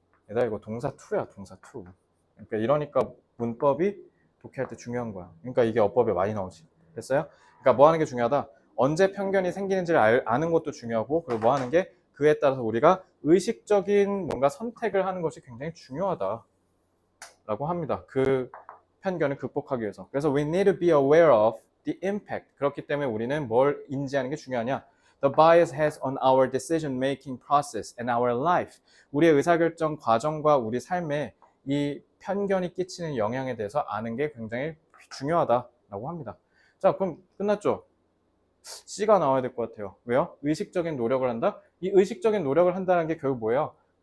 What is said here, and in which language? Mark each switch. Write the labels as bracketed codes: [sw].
[ko] 얘들아 이거 동사 to야, 동사 to. 그러니까 이러니까 문법이 독해할 때 중요한 거야. 그러니까 이게 어법에 많이 나오지. 됐어요? 그러니까 뭐 하는 게 중요하다? 언제 편견이 생기는지를 아는 것도 중요하고, 그리고 뭐 하는 게 그에 따라서 우리가 의식적인 뭔가 선택을 하는 것이 굉장히 중요하다 라고 합니다. 그 편견을 극복하기 위해서. 그래서 [en] we need to be aware of the impact. [ko] 그렇기 때문에 우리는 뭘 인지하는 게 중요하냐? [en] The bias has on our decision making process and our life. [ko] 우리의 의사결정 과정과 우리 삶에 이 편견이 끼치는 영향에 대해서 아는 게 굉장히 중요하다라고 합니다. 자, 그럼 끝났죠? C가 나와야 될 것 같아요. 왜요? 의식적인 노력을 한다? 이 의식적인 노력을 한다는 게 결국 뭐예요?